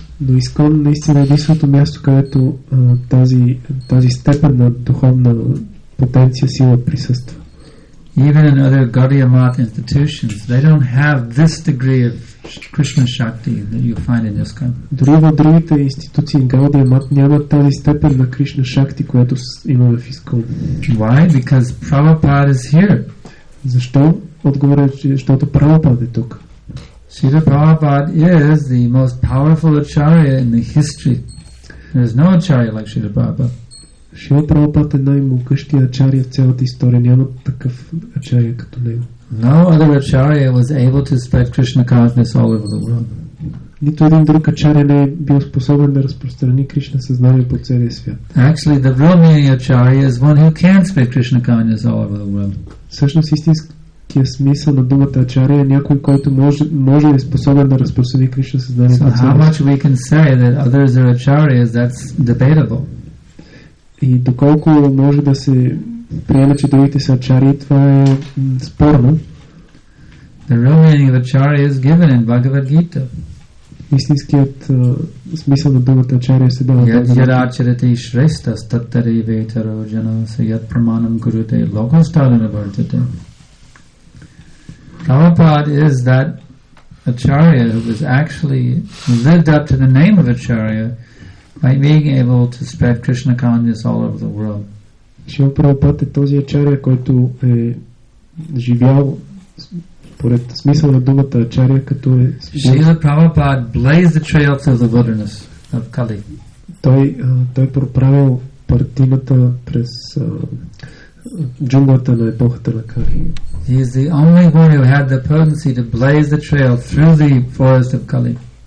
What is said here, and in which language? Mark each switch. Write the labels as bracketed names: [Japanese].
[Bulgarian] Но ISKCON наистина е единственото място, където тази степен на духовна потенция, сила присъства. [English] Even in other Gaudiya Math institutions, they don't have this degree of Krishna Shakti that you find in ISKCON. [Bulgarian] Дори в другите институции Гаудия Мат няма тази степен на Кришна Шакти, която има в ISKCON. [English] Why? Because Prabhupada is here. [Bulgarian] Защо? Отговорът е, защото Прабхупада е тук. [English] Srila Prabhupada is the most powerful acharya in the history. There is no acharya like Srila Prabhupada. [Bulgarian] Шрила Прабхупада е най-могъщия ачария в цялата история. Няма такъв ачария като него. [English] No other acharya was able to spread Krishna consciousness all over the world. [Bulgarian] Нито един друг ачария не е бил способен да разпространи Кришна съзнание по целия свят. [English] Actually, the real meaning of acharya is one who can spread Krishna consciousness all over the world. [Bulgarian] Всъщност истинският истинския смисъл на думата ачаря е някой, който може и е способен да разпространи Кришна съзнанието. [English] So how much we can say that others are acharyas, that's debatable. [Bulgarian] И доколко може да се приеме, че другите са ачарии, това е спорно. [English] The real meaning of acharya is given in Bhagavad Gita. [Bulgarian] Истинският смисъл на думата ачаря се дава. [Sanskrit] Yadacharati shreshtas tattari vetaro jana sayat pramanam gurute lokostadana vartate. [English] Prabhupada is that acharya who was actually lived up to the name of acharya by being able to spread Krishna consciousness all over the world. [Bulgarian] Шрила Прабхупад е този ачаря, който е живял поред смисъл на думата ачаря, като е... [English] Srila Prabhupada blazed the trail through the wilderness of Kali. [Bulgarian] Той проправил партината през джунглата на епохата на Кали. [English] He is the only one who had the potency to blaze the trail through the forest of Kali.